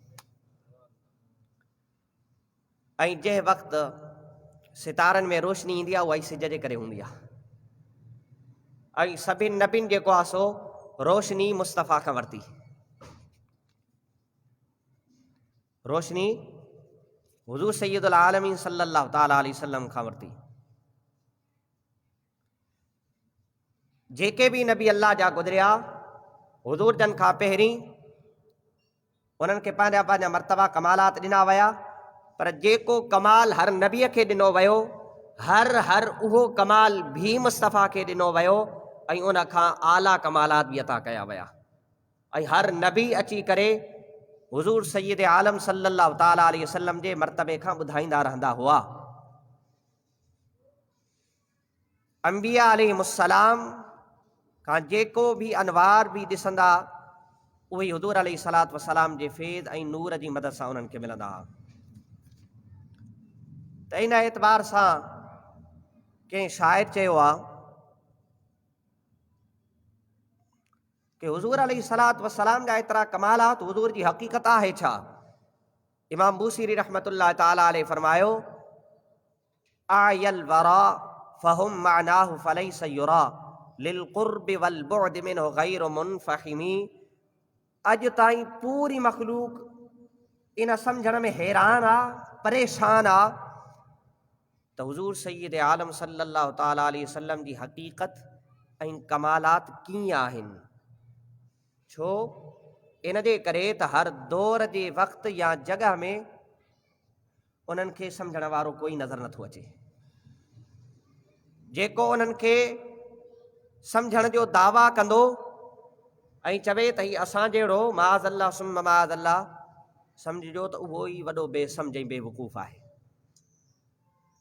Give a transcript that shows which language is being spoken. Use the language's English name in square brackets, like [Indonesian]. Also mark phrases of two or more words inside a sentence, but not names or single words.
[Sindhi] ऐं जंहिं वक़्तु सितारनि में रोशनी ईंदी आहे उहा ई सिज जे करे हूंदी आहे। ऐं सभिनि नबियुनि जेको आहे सो रोशनी मुस्तफ़ा खां वरिती, रोशनी हुज़ूर सय्यदुल आलमीन [Arabic] صلى الله تعالى عليه وسلم [Sindhi] खां वरिती। जेके बि नबी अल्लाह जा गुज़रिया हुज़ूर जन खां पहिरीं उन्हनि खे पंहिंजा पंहिंजा मर्तबा कमालात ॾिना विया, पर जेको कमाल हर नबीअ खे ॾिनो वियो हर उहो कमाल भी मुस्तफ़ा खे ॾिनो वियो ऐं उन खां आला कमालात बि अता कया विया। ऐं हर नबी अची करे हुज़ूर सय्यद आलम [Arabic] صلى الله تعالى عليه وسلم [Sindhi] जे मर्तबे खां ॿुधाईंदा रहंदा हुआ। अंबिया अलैहिमुस्सलाम खां जेको भी अनवार भी ॾिसंदा उहे हुज़ूर [Arabic] عليه الصلاة والسلام [Sindhi] जे फैज़ ऐं नूर जी मदद सां उन्हनि खे मिलंदा। त इन एतबार सां कंहिं शाइर चयो आहे कि हुज़ूर [Arabic] عليه الصلاة والسلام [Sindhi] जा एतिरा कमालात हुज़ूर जी हक़ीक़त आहे छा। इमाम बूसीरी [Arabic] رحمة الله تعالى عليه [Sindhi] फरमायो [Arabic] أعيا الورى فهم معناه فليس يرى للقرب والبعد منه غير منفحم. [Sindhi] अॼु ताईं पूरी मख़लूक इन सम्झण में हैरान आहे, परेशान आहे त हुज़ूर सय्यद आलम [Arabic] صلى الله تعالى عليه وسلم [Sindhi] जी हक़ीक़त ऐं कमालात कीअं आहिनि। छो इन जे करे त हर दौर जे वक़्तु या जॻह में उन्हनि खे सम्झण वारो कोई नज़र नथो अचे। जेको उन्हनि खे सम्झण जो दावा कंदो ऐं चवे त ही असां जहिड़ो [Arabic] معاذ الله ثم معاذ الله, [Sindhi] सम्झिजो त उहो ई वॾो बेसम्झ ऐं बेवकूफ़ आहे।